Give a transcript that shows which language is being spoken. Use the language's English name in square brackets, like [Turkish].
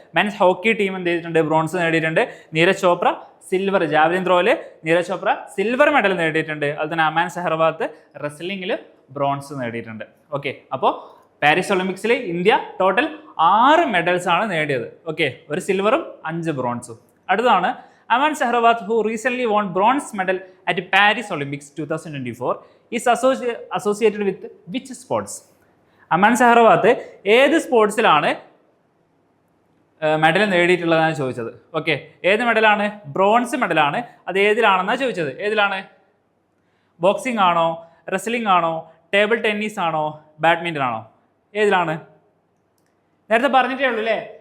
[Malayalam] Men's hockey team എന്ത് ചെയ്തിട്ടുണ്ട്? Bronze നേടിയിട്ടുണ്ട്. Neeraj Chopra silver, javelin ത്രോയിൽ Neeraj Chopra silver medal നേടിയിട്ടുണ്ട്. അതുപോലെ തന്നെ അമാൻ സെഹ്റവാത്ത് റെസ്ലിംഗിൽ ബ്രോൺസ് നേടിയിട്ടുണ്ട്. ഓക്കെ, അപ്പോൾ പാരീസ് ഒളിമ്പിക്സിൽ ഇന്ത്യ ടോട്ടൽ 6 മെഡൽസ് ആണ് നേടിയത്. ഓക്കെ, 1 സിൽവറും 5 ബ്രോൺസും. അടുത്തതാണ് [English] Aman Sehrawat, who recently won bronze medal at Paris Olympics 2024, is associated with which sports? [Malayalam] Aman സെഹ്റവാത്ത് ഏത് സ്പോർട്സിലാണ് മെഡൽ നേടിയിട്ടുള്ളതാണ് ചോദിച്ചത്. ഓക്കെ, ഏത് മെഡലാണ്? ബ്രോൺസ് മെഡലാണ്. അത് ഏതിലാണെന്നാണ് ചോദിച്ചത്. ഏതിലാണ്? ബോക്സിംഗ് ആണോ, റെസ്ലിംഗ് ആണോ, ടേബിൾ ടെന്നീസ് ആണോ, ബാഡ്മിൻ്റൺ ആണോ? ഏതിലാണ്? നേരത്തെ പറഞ്ഞിട്ടേ ഉള്ളൂ അല്ലേ.